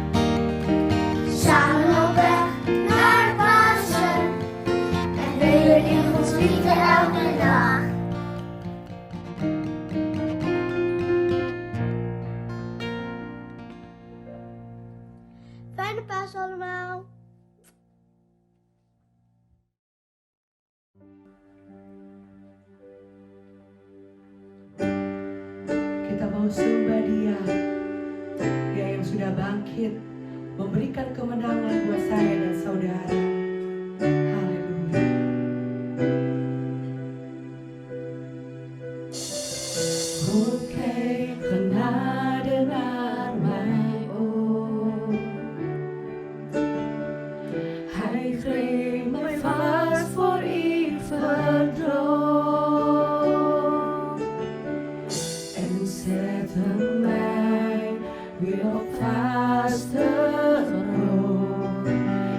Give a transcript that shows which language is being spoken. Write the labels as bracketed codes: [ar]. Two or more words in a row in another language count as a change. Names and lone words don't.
[nl] Samen op weg naar Pasen en weten in Gods liefde elke dag. Fijne Paas allemaal! [id] Kita mau sembah Dia, Dia yang sudah bangkit, memberikan kemenangan buat saya dan saudara. Haleluya. [nl] Oké, genade naar mij, oh. Hij greep mij vast voor eeuwig droom en zette mij weer op vaste grond.